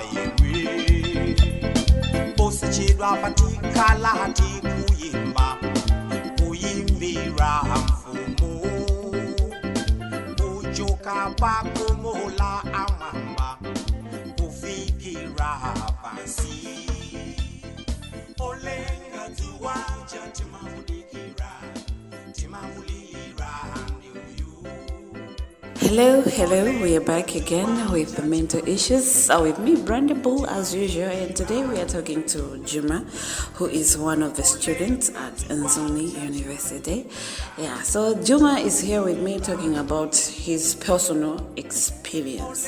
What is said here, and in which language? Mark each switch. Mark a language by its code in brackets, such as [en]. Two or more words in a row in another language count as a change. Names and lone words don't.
[ny] osachedwa patikhala tikuyimba kuyimbira mfumu kuchoka pakumola amwamba kufikira pansi olenga dzuwa ucha timamudikira timamulira ndiuyu. [en] Hello, we are back again with the mental issues. With me, Brandy Bull, as usual, and today we are talking to Juma, who is one of the students at Nzoni University. Yeah, so Juma is here with me talking about his personal experience.